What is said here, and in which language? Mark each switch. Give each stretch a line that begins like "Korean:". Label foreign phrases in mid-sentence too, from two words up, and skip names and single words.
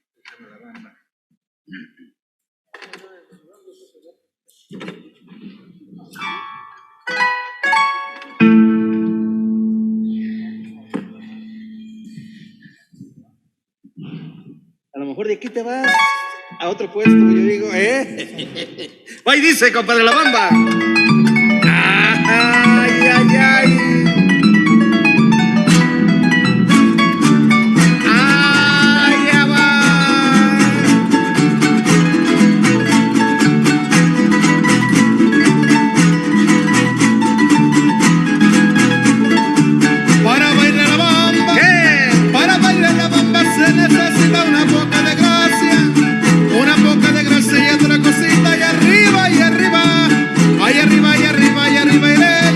Spanish: A lo mejor de aquí te vas a otro puesto, yo digo, Ahí dice, compadre, la bamba. Ay, ay, ay. Ay, ya va. Para bailar la bamba, ¿Qué? para bailar la bamba se necesita una poca de gracia y otra cosita, y arriba, y arriba, ay arriba, y arriba, y arriba, iré.